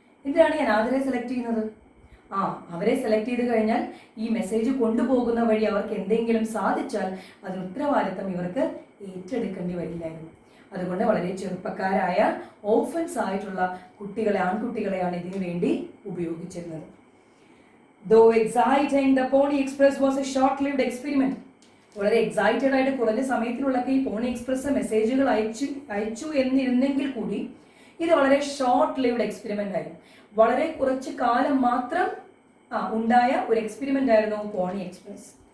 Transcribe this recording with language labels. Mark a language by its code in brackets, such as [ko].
[ml] എന്തിനാണ് ഈ അനാഥരെ സെലക്ട് ചെയ്യുന്നത്? അവരെ സെലക്ട് ചെയ്ത് കഴിഞ്ഞാൽ ഈ മെസ്സേജ് കൊണ്ടുപോകുന്ന വഴി അവർക്ക് എന്തെങ്കിലും സാധിച്ചാൽ അതിന് ഉത്തരവാദിത്തം ഇവർക്ക് ഏറ്റെടുക്കേണ്ടി വരില്ലായിരുന്നു. അതുകൊണ്ട് വളരെ ചെറുപ്പക്കാരായ ഓർഫൻസ് ആയിട്ടുള്ള കുട്ടികളെ, ആൺകുട്ടികളെയാണ് ഇതിനു വേണ്ടി ഉപയോഗിച്ചിരുന്നത്. [en] Though exciting, the Pony Express was a short-lived experiment. [ml] വളരെ എക്സൈറ്റഡ് ആയിട്ട് കുറഞ്ഞ സമയത്തിനുള്ളൊക്കെ ഈ പോണി എക്സ്പ്രസ് മെസ്സേജുകൾ അയച്ചു എന്നിരുന്നെങ്കിൽ കൂടി ഇത് വളരെ ഷോർട്ട് ലിവ്ഡ് എക്സ്പെരിമെന്റ് ആയിരുന്നു. വളരെ കുറച്ച് കാലം മാത്രം ഉണ്ടായ ഒരു എക്സ്പെരിമെന്റ് ആയിരുന്നു പോണി എക്സ്പ്രസ്.